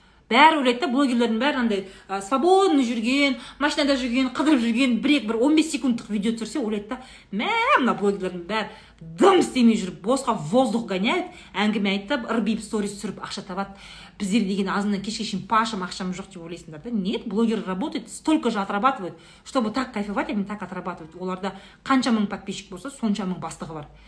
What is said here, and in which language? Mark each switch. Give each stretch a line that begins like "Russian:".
Kazakh: Бәрі ойлайды да, блогерлердің бәрі андай свободный жүрген, машинада жүрген, қыдырып жүрген, бір 15 секундтық видео түсірсе, ойлайды да, мына блогерлердің бәрі дым істемей жүріп, босқа
Russian: воздух гоняет,
Kazakh: әңгіме айтып, ырбиып сторис түсіріп, ақша табады. Біздер деген азынан кешке шейін пашам, ақшам жоқ деп ойлайсыңдар да.
Russian: Нет, блогер работает, столько же отрабатывает, чтобы так кайфовать, они так отрабатывают.
Kazakh: Оларда қанша мың подписчик болса, сонша мың бастығы бар.